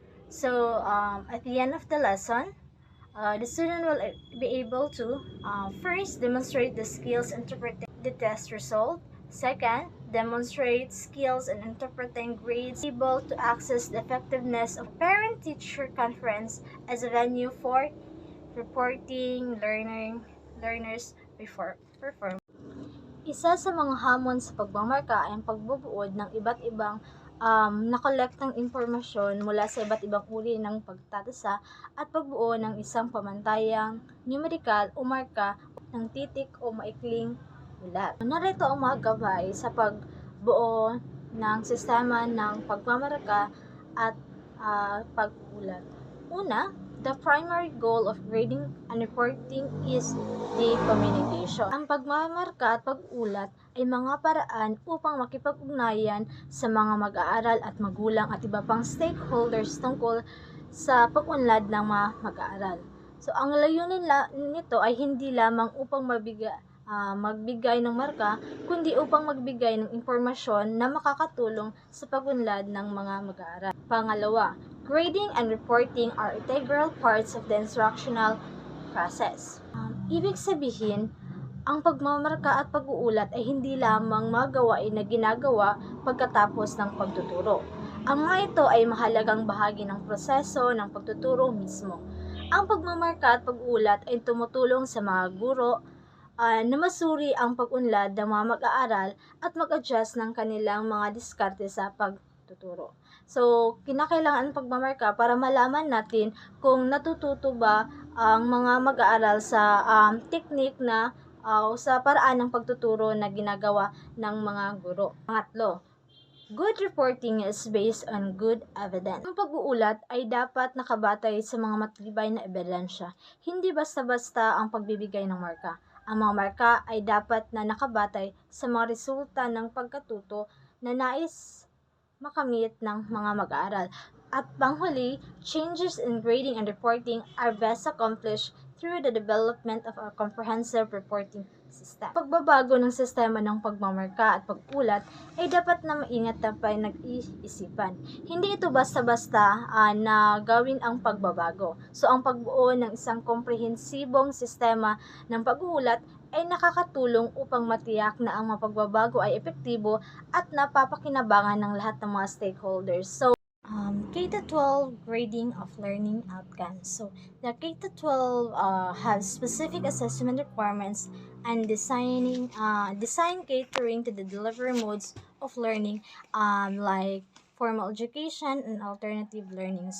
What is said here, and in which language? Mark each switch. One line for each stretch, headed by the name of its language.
English: So at the end of the lesson, the student will be able to first demonstrate the skills interpreting the test result. Second, demonstrate skills in interpreting grades, able to access the effectiveness of parent-teacher conference as a venue for reporting learners before perform.
Filipino: Isa sa mga hamon sa pagmamarka ay ang pagbubuod ng iba't ibang nakolektang impormasyon mula sa iba't ibang uri ng pagtatasa at pagbuo ng isang pamantayang numerical o marka ng titik o maikling ulat. Narito ang mga gabay sa pagbuo ng sistema ng pagmamarka at pag-ulat. Una,
English: the primary goal of grading and reporting is the communication.
Filipino: Ang pagmamarka at pag-ulat ay mga paraan upang makipag-ugnayan sa mga mag-aaral at magulang at iba pang stakeholders tungkol sa pag-unlad ng mga mag-aaral. So, ang layunin nito ay hindi lamang upang magbigay ng marka, kundi upang magbigay ng impormasyon na makakatulong sa pag-unlad ng mga mag-aaral. Pangalawa,
English: grading and reporting are integral parts of the instructional process.
Filipino: Ibig sabihin, ang pagmamarka at pag-uulat ay hindi lamang mga gawain na ginagawa pagkatapos ng pagtuturo. Ang mga ito ay mahalagang bahagi ng proseso ng pagtuturo mismo. Ang pagmamarka at pag-uulat ay tumutulong sa mga guro na masuri ang pag-unlad ng mga mag-aaral at mag-adjust ng kanilang mga diskarte sa pagtuturo. So, kinakailangan ang pagmamarka para malaman natin kung natututo ba ang mga mag-aaral sa technique na sa paraan ng pagtuturo na ginagawa ng mga guro. Pangatlo,
English: good reporting is based on good evidence.
Filipino: Ang pag-uulat ay dapat nakabatay sa mga matibay na ebidensya. Hindi basta-basta ang pagbibigay ng marka. Ang mga marka ay dapat na nakabatay sa mga resulta ng pagkatuto na nais makamit ng mga mag-aaral. At panghuli,
English: changes in grading and reporting are best accomplished through the development of a comprehensive reporting system.
Filipino: Pagbabago ng sistema ng pagmamarka at pag-ulat ay dapat na maingat na pinag-iisipan. Hindi ito basta-basta na gawin ang pagbabago. So, ang pagbuo ng isang komprehensibong sistema ng pag-uulat ay nakakatulong upang matiyak na ang mga pagbabago ay epektibo at napapakinabangan ng lahat ng mga stakeholders.
English: So, K-12 grading of learning outcomes. So, the K-12 has specific assessment requirements and design catering to the delivery modes of learning like formal education and alternative learning.